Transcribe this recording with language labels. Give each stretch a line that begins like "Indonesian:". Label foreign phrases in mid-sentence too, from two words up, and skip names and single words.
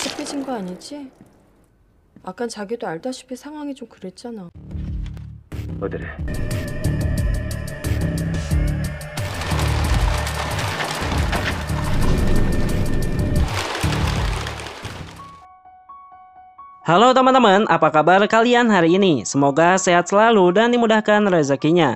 Korean: 이상해진 거 아니지? 아깐 자기도 알다시피 상황이 좀 그랬잖아. 어디래?
Indonesian: Halo teman-teman, apa kabar kalian hari ini? Semoga sehat selalu dan dimudahkan rezekinya.